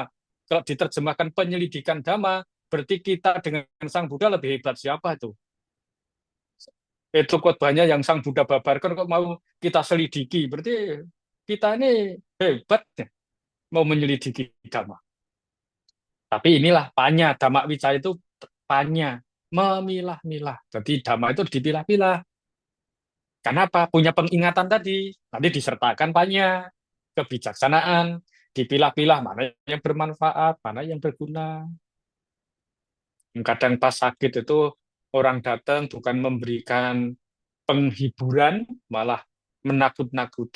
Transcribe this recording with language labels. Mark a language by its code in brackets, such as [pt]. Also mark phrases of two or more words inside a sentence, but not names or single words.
[id] Kalau diterjemahkan penyelidikan dhamma, berarti kita dengan Sang Buddha lebih hebat siapa itu? Itu khotbahnya yang Sang Buddha babarkan kok mau kita selidiki. Berarti kita ini hebat ya, mau menyelidiki dhamma. Tapi inilah panya, [pi] dhamma wicaya [id] itu panya, memilah-milah. Jadi dhamma itu dipilah-pilah. Karena apa? Punya pengingatan tadi. Nanti disertakan panya, kebijaksanaan, dipilah-pilah mana yang bermanfaat, mana yang berguna. Kadang pas sakit itu orang datang bukan memberikan penghiburan, malah menakut-nakuti.